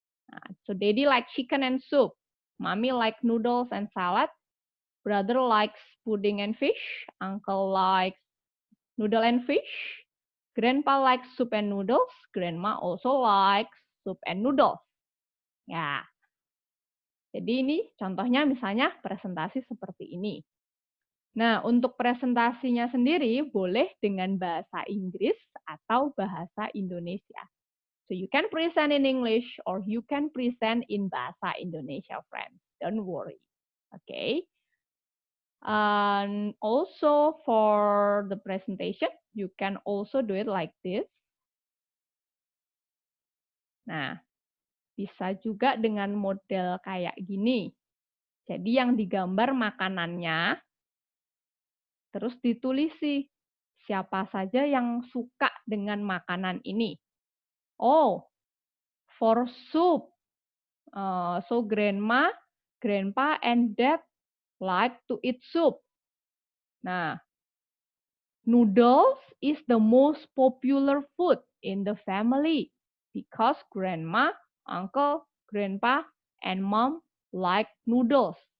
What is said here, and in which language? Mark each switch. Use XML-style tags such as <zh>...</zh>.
<en>Nah, so Daddy like chicken and soup, Mommy like noodles and salad, brother likes pudding and fish, uncle likes noodle and fish, grandpa likes soup and noodles, grandma also likes soup and noodles.</en> <id>Ya, jadi ini contohnya misalnya presentasi seperti ini. Nah, untuk presentasinya sendiri boleh dengan bahasa Inggris atau bahasa Indonesia.</id> <en>So you can present in English or you can present in bahasa Indonesia, friends. Don't worry. Okay. And also for the presentation, you can also do it like this.</en> <id>Nah, bisa juga dengan model kayak gini. Jadi yang digambar makanannya, terus ditulisi siapa saja yang suka dengan makanan ini.</id> <en>Oh, for soup. So grandma, grandpa, and dad like to eat soup. Nah, noodles is the most popular food in the family. because grandma, uncle, grandpa, and mom like noodles.</en>